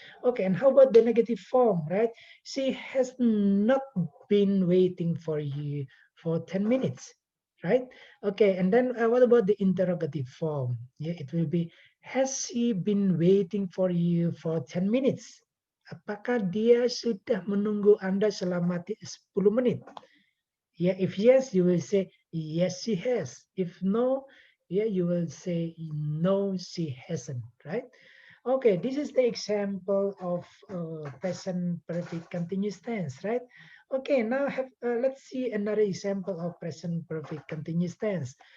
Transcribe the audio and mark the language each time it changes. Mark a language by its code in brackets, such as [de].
[en] Okay, and how about the negative form, right? She has not been waiting for you for 10 minutes, right? Okay, and then what about the interrogative form? Yeah, it will be, has she been waiting for you for 10 minutes? [id] Apakah dia sudah menunggu Anda selama 10 menit? [en] Yeah, if yes, you will say, yes, she has. If no, yeah, you will say, no, she hasn't, right? Okay, this is the example of present perfect continuous tense, right? Okay, now let's see another example of present perfect continuous tense.